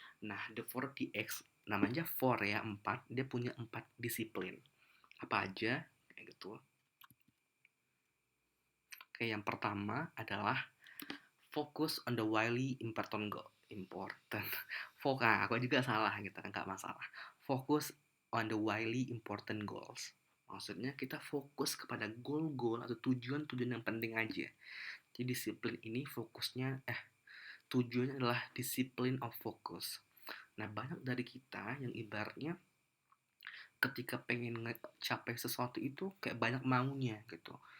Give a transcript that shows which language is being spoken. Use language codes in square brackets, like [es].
[id] Nah, the 4DX namanya 4 ya, 4, dia punya 4 disiplin. Apa aja? Kayak gitu. Oke, yang pertama adalah [en] focus on the wildly important goal. Important. [id] Foka, aku juga salah gitu kan, nggak masalah. [en] Focus on the wildly important goals. [id] Maksudnya kita fokus kepada goal-goal atau tujuan-tujuan yang penting aja. Jadi disiplin ini fokusnya, tujuannya adalah disiplin of focus. Nah, banyak dari kita yang ibaratnya ketika pengen ngecapai sesuatu itu kayak banyak maunya gitu.